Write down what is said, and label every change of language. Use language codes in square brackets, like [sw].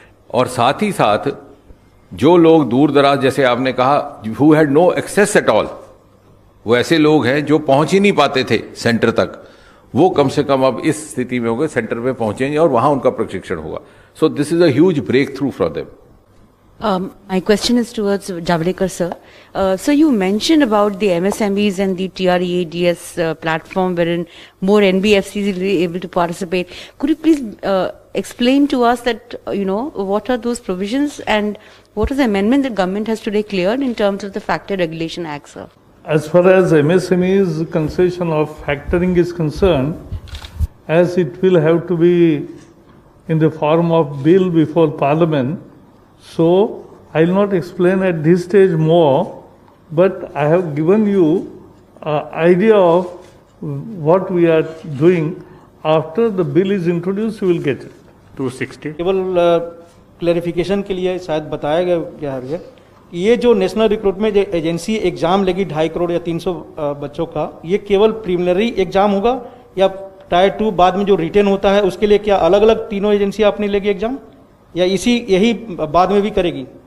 [hi] और साथ ही साथ जो लोग दूर दराज, जैसे आपने कहा, [en] who had no access at all, [hi] वो ऐसे लोग हैं जो पहुंच ही नहीं पाते थे सेंटर तक, वो कम से कम अब इस स्थिति में होंगे, सेंटर पे पहुंचेंगे और वहां उनका प्रशिक्षण होगा। [en] So this is a huge breakthrough for them. My question is towards Javadekar sir. So you mentioned about the MSMEs and the TREADS platform wherein more NBFCs will be able to participate. Could you please explain to us that, what are those provisions and what is the amendment that government has today cleared in terms of the Factor Regulation Act, sir? As far as MSME's concession of factoring is concerned, as it will have to be in the form of bill before Parliament, so I will not explain at this stage more, but I have given you an idea of what we are doing. After the bill is introduced, you will get it. 260। [hi] केवल clarification के लिए शायद बताया गया है, ये जो national recruitment agency exam लेगी 2.5 करोड़ या 300 बच्चों का, ये केवल प्रीलिमिनरी एग्जाम होगा या टायर 2 बाद में जो रिटेन होता है उसके लिए क्या अलग अलग तीनों एजेंसी अपनी लेगी एग्जाम, या यही बाद में भी करेगी?